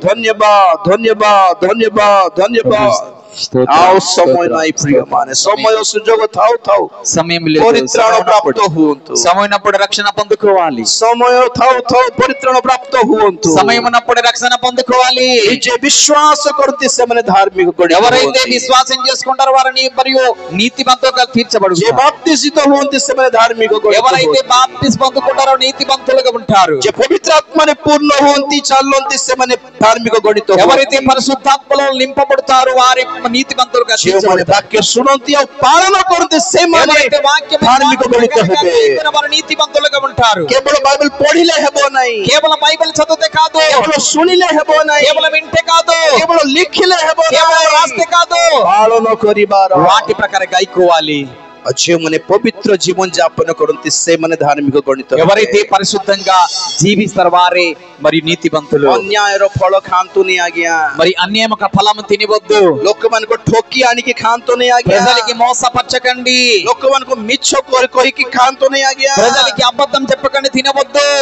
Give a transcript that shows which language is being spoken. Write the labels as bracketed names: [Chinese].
[Odia] ଧନ୍ୟବାଦ ଧନ୍ୟବାଦ ଧନ୍ୟବାଦ ଧନ୍ୟବାଦ. ଆଉ ସମୟ ନାହିଁ ପ୍ରିୟମାନେ, ସମୟ ସୁଯୋଗ ଥାଉ ଥାଉ [Telugu] సమయం లేదు, [Odia] ପରିତ୍ରାଣ ପ୍ରାପ୍ତ ହୁଅନ୍ତୁ. [Telugu] సమయం ఉన్నప్పుడు రక్షణ పొందుకోవాలి. [Odia] ସମୟ ଥାଉ ଥାଉ ପରିତ୍ରାଣ ପ୍ରାପ୍ତ ହୁଅନ୍ତୁ. [Telugu] సమయం ఉన్నప్పుడు రక్షణ పొందుకోవాలి. [Odia] ଯେ ବିଶ୍ୱାସ କରନ୍ତି ସେମାନେ ଧାର୍ମିକ ଗଣିତ [Telugu] ఎవరైతే [Odia] ହୁଅନ୍ତି. [Telugu] విశ్వాసం చేసుకుంటారో వారిని మరియు నీతిమంతులుగా [Odia] ଯେ [Telugu] తీర్చబడుతారు. [Odia] ବାପ୍ତିସିତ ହୁଅନ୍ତି ସେମାନେ ଧାର୍ମିକ ଗଣିତ [Telugu] ఎవరైతే [Odia] ହୁଅନ୍ତି. [Telugu] బాప్తిస్మ పొందుకుంటారో నీతిమంతులుగా ఉంటారు. [Odia] ଯେ ପବିତ୍ର ଆତ୍ମାରେ ପୂର୍ଣ୍ଣ ହୁଅନ୍ତି ଚାଲନ୍ତି ସେମାନେ ଧାର୍ମିକ ଗଣିତ [Telugu] ఎవరైతే పరిశుద్ధాత్మలో నింపబడతారో వారి నీతిమంతులుగా [Odia] ଯେଉଁମାନେ ବାକ୍ୟ ଶୁଣନ୍ତି ଆଉ ପାଳନ କରନ୍ତି ସେମାନେ [Telugu] ఎవరైతే వాక్యం [Odia] ଧାର୍ମିକ ଗଣିତ ହେବେ. [Telugu] వారు నీతిమంతులుగా ఉంటారు. [Odia] କେବଳ ବାଇବେଲ ପଢିଲେ ହେବ ନାହିଁ, [Telugu] కేవలం బైబిల్ చదివితే కాదు, [Odia] କେବଳ ଶୁଣିଲେ ହେବ ନାହିଁ, [Telugu] కేవలం వింటే కాదు, [Odia] କେବଳ ଲେଖିଲେ ହେବ [Telugu] కేవలం [Odia] ନାହିଁ, [Telugu] రాస్తే కాదు, [Odia] ପାଳନ କରିବାର. [Telugu] వాటి ప్రకారం గాయకోవాలి. [Odia] ଯେଉଁମାନେ ପବିତ୍ର ଜୀବନ ଯାପନ କରନ୍ତି ସେମାନେ ଧାର୍ମିକ ଗଣିତ ହେବେ. [Telugu] ఎవరైతే పరిశుద్ధంగా జీవిస్తారు వారే మరి నీతిమంతులు. [Odia] ଅନ୍ୟାୟର ଫଳ ଖାଆନ୍ତୁନି ଆଜ୍ଞା, [Telugu] మరి అన్యాయక ఫలము తినవద్దు. [Odia] ଲୋକମାନଙ୍କୁ ଠକି ଆଣିକି ଖାଆନ୍ତୁନି ଆଜ୍ଞା, [Telugu] ప్రజలకి మోసపరచకండి, [Odia] ଲୋକମାନଙ୍କୁ ମିଛ କହିକି ଖାଆନ୍ତୁନି ଆଜ୍ଞା, [Telugu] ప్రజలకి అబద్ధం చెప్పకండి, తినవద్దు.